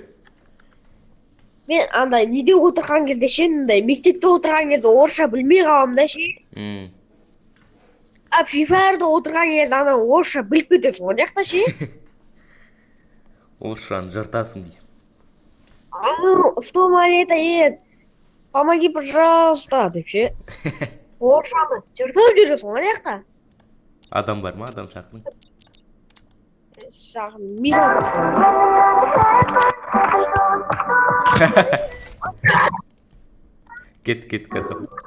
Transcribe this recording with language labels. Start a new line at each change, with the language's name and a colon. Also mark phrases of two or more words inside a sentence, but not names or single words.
Kazakh: Мен андай неде отырған кезде ше, мектепте отырған кезде орысша білмей қалам да ше. фифарда отырған кезде ана орысша біліп кетесің ғой жақта ше. орысшаны жыртасың дейсің.
Russian: Что монета есть? Помоги, пожалуйста,
Kazakh: деп ше. Орысшаны жыртып жүресің ғой жақта. Адам бар ма? Адам шақырың. Шағын мирон. Кет адам.